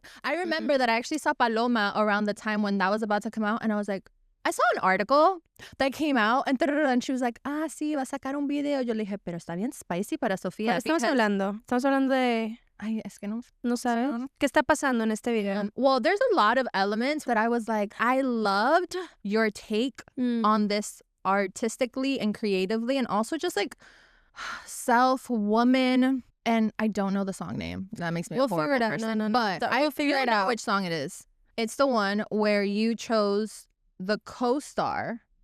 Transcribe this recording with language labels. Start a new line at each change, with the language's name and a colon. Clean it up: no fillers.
English: I remember that I actually saw Paloma around the time when that was about to come out, and I was like, I saw an article that came out, and she was like,
Spanish: sí, va a sacar un video. Yo le dije, pero está bien spicy para Sofía. Estamos hablando de... Ay, es que no sabes. ¿Qué está pasando en este video?
English: Well, there's a lot of elements that I was like, I loved your take on this artistically and creatively, and also just like self, woman, and I don't know the song name. That makes me a horrible person. No. But I will figure it out which song it is. It's the one where you chose the co-star.